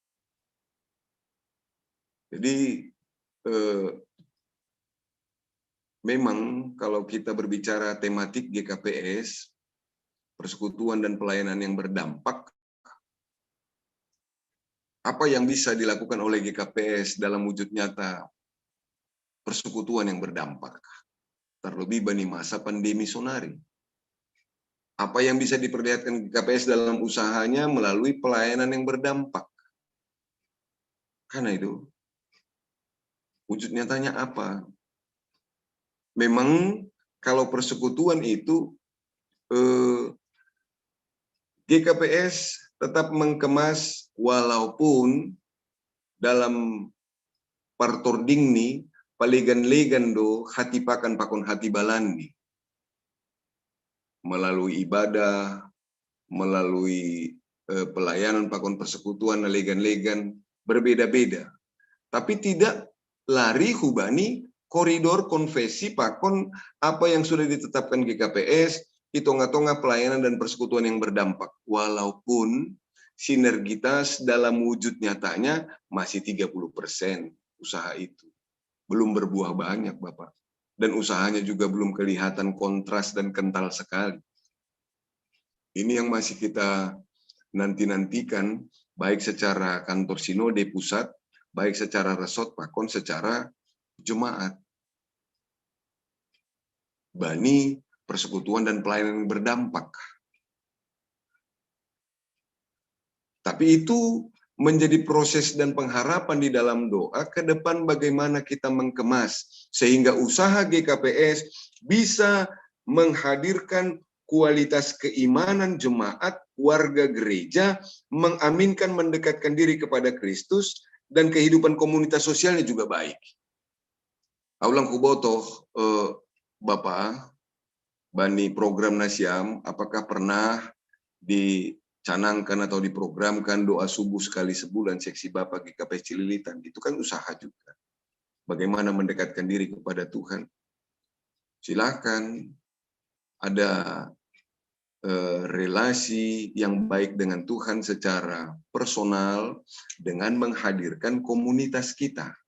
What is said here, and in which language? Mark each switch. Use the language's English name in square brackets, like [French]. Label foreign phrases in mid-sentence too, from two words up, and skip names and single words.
[Indonesian] Jadi memang kalau kita berbicara tematik GKPS, persekutuan dan pelayanan yang berdampak, apa yang bisa dilakukan oleh GKPS dalam wujud nyata persekutuan yang berdampak? Terlebih bani masa pandemi sonari. Apa yang bisa diperlihatkan GKPS dalam usahanya melalui pelayanan yang berdampak? Karena itu, wujud nyatanya apa? Memang kalau persekutuan itu, GKPS tetap mengemas walaupun dalam [Batak Simalungun] partordingni paligan-legan do hati pakan pakon hati balani [Indonesian] melalui ibadah, melalui pelayanan pakon persekutuan legan-legan berbeda-beda, tapi tidak lari hubani koridor konfesi pakon apa yang sudah ditetapkan GKPS, hitung-hitungan pelayanan dan persekutuan yang berdampak, walaupun sinergitas dalam wujud nyatanya masih 30% usaha itu. Belum berbuah banyak, Bapak. Dan usahanya juga belum kelihatan kontras dan kental sekali. Ini yang masih kita nanti-nantikan, baik secara kantor sinode pusat, baik secara resort pakon, secara jemaat. Bani persekutuan dan pelayanan yang berdampak. Tapi itu menjadi proses dan pengharapan di dalam doa ke depan bagaimana kita mengemas sehingga usaha GKPS bisa menghadirkan kualitas keimanan jemaat, warga gereja, mengaminkan, mendekatkan diri kepada Kristus, dan kehidupan komunitas sosialnya juga baik. [Batak Simalungun] Aulang kubotoh, [Indonesian] Bapak, bani program Nasyam, apakah pernah dicanangkan atau diprogramkan doa subuh sekali sebulan seksi Bapak GKPS Cililitan? Itu kan usaha juga. Bagaimana mendekatkan diri kepada Tuhan? Silakan ada relasi yang baik dengan Tuhan secara personal dengan menghadirkan komunitas kita.